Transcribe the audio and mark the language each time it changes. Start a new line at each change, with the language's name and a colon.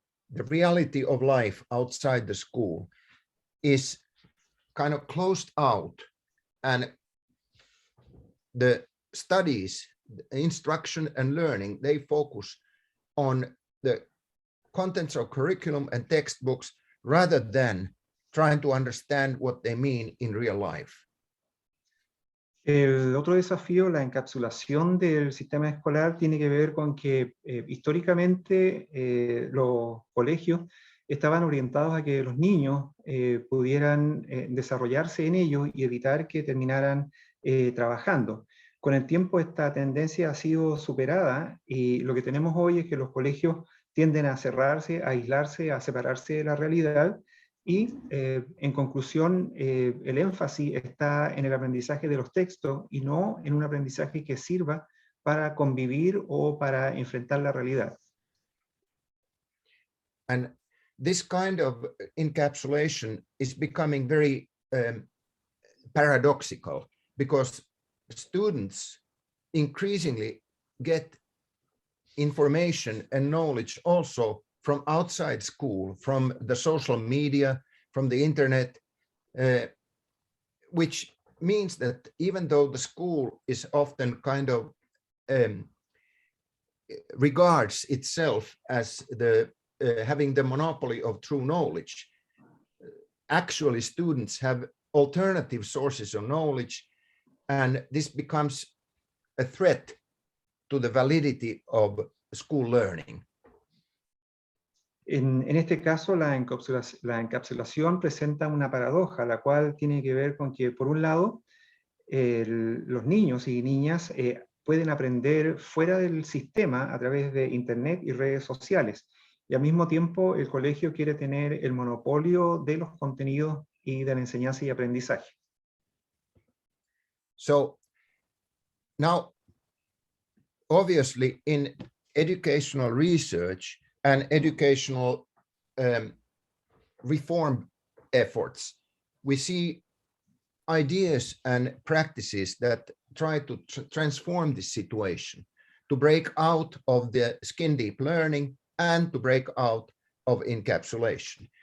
English: the reality of life outside the school is kind of closed out, and the studies, instruction and learning, they focus on the contents of curriculum and textbooks rather than trying to understand what they mean in real life.
Spanish: El otro desafío, la encapsulación del sistema escolar, tiene que ver con que históricamente los colegios estaban orientados a que los niños pudieran desarrollarse en ellos y evitar que terminaran trabajando. Con el tiempo esta tendencia ha sido superada y lo que tenemos hoy es que los colegios tienden a cerrarse, a aislarse, a separarse de la realidad. Y en conclusión, el énfasis está en el aprendizaje de los textos y no en un aprendizaje que sirva para convivir o para enfrentar la realidad.
English: And this kind of encapsulation is becoming very paradoxical, because students increasingly get information and knowledge also from outside school, from the social media, from the internet, which means that even though the school is often kind of regards itself as the having the monopoly of true knowledge, actually students have alternative sources of knowledge, and this becomes a threat to the validity of school learning.
Spanish: En este caso, la encapsulación presenta una paradoja, la cual tiene que ver con que, por un lado, los niños y niñas pueden aprender fuera del sistema a través de Internet y redes sociales, y al mismo tiempo el colegio quiere tener el monopolio de los contenidos y de la enseñanza y aprendizaje.
English: So, now, obviously, in educational research and educational reform efforts, we see ideas and practices that try to transform this situation, to break out of the skin deep learning and to break out of encapsulation.